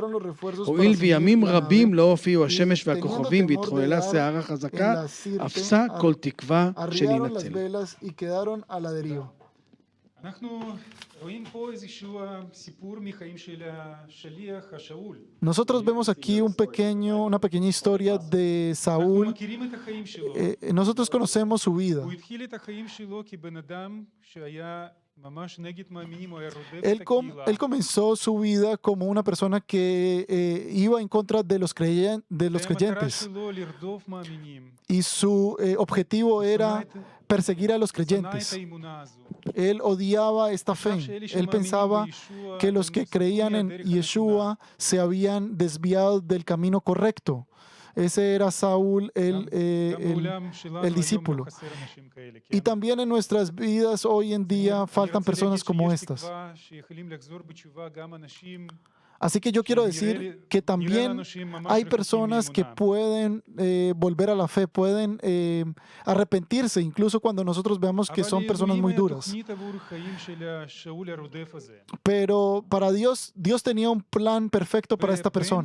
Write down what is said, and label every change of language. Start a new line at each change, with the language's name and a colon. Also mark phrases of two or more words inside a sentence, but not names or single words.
Hebrew: הואיל וימים רבים לא הופיעו השמש והכוכבים והתחוללה סערה חזקה, אפסה כל תקווה שננצל. אנחנו רואים פה איזשהו סיפור מחיים של השליח השאול.
Spanish: Nosotros vemos aquí una pequeña historia de
Hebrew: אנחנו
Spanish: Saúl.
Hebrew: מכירים את החיים שלו.
Spanish: Nosotros conocemos su vida.
Hebrew: הוא התחיל את החיים שלו כבן אדם שהיה ממש נגד מאמינים, הוא היה רודף את הקהילה.
Spanish: Él comenzó su vida como una persona que iba en contra de los
Hebrew: והמטרה
Spanish: creyentes.
Hebrew: שלו לרדוף מאמינים.
Spanish: Y su objetivo era perseguir a los
Hebrew: שנא את
Spanish: creyentes.
Hebrew: האמונה הזו.
Spanish: Él odiaba esta fe. Él pensaba que los que creían en Yeshua se habían desviado del camino correcto. Ese era Saúl,
Hebrew: גם בעולם שלנו היום
Spanish: discípulo.
Hebrew: חסר אנשים כאלה,
Spanish: Y
Hebrew: כן?
Spanish: también en nuestras vidas hoy en día faltan personas como estas.
Hebrew: שיכולים לחזור בתשובה גם אנשים.
Spanish: Así que yo quiero decir que también hay personas que pueden volver a la fe, pueden arrepentirse, incluso cuando nosotros veamos que son personas muy duras. Pero para Dios, Dios tenía un plan perfecto para esta persona.